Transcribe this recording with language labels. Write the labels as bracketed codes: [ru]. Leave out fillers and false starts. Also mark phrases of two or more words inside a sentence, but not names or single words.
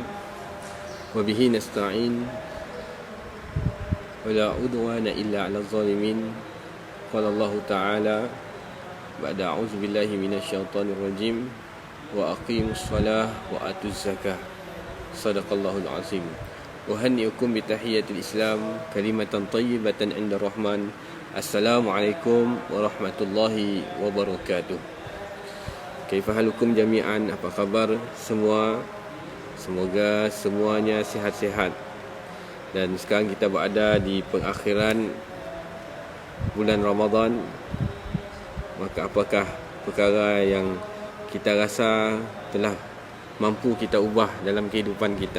[ar] وبه نستعين. ولا عدوان إلا على الظالمين. قال الله تعالى بعد أعوذ بالله من الشيطان الرجيم. وأقيموا الصلاة وآتوا الزكاة. صدق الله العظيم. أهنئكم بتحية الإسلام كلمة طيبة عند الرحمن. السلام عليكم ورحمة الله وبركاته. كيف حالكم جميعا, [ms] apa khabar semua? Semoga semuanya sihat-sihat. Dan sekarang kita berada di pengakhiran bulan Ramadan. Maka apakah perkara yang kita rasa telah mampu kita ubah dalam kehidupan kita?